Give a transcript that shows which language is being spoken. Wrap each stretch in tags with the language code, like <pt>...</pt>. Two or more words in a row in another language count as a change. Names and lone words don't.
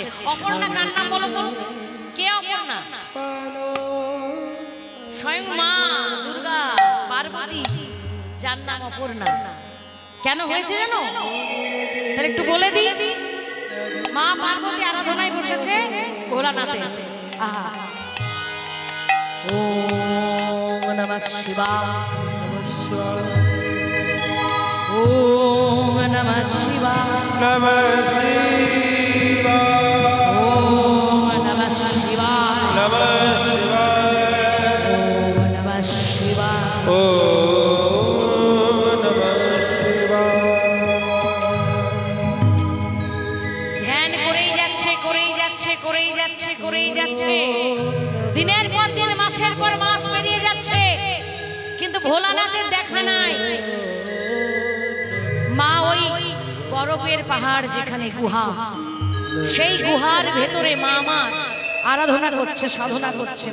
<bn>অপর্ণা কার নাম বলো তো? কে অপর্ণা? স্বয়ং মা দুর্গা পার্বতী, যার নাম অপর্ণা। কেন হয়েছে জানো? তাহলে একটু বলে দিই। মা পার্বতী আরাধনায় বসেছে ভোলানাথে।</bn> <sa>ওম নমঃ শিবায়, ওম নমঃ শিবায়, নমঃ শিবায়, ওম নমঃ শিবায়, নমঃ শিবায়, ওম নমঃ শিবায়, ওম নমঃ শিবায়।</sa> <bn>ধ্যান করেই যাচ্ছে, করেই যাচ্ছে, করেই যাচ্ছে, করেই যাচ্ছে। দিনের পর দিন, মাসের পর মাস পেরিয়ে যাচ্ছে, কিন্তু ভোলানাথের দেখা নাই। মা ওই বরফের পাহাড় যেখানে গুহা, সেই গুহার ভেতরে মা আমার আরাধনা করছে, সাধনা করছে।</bn>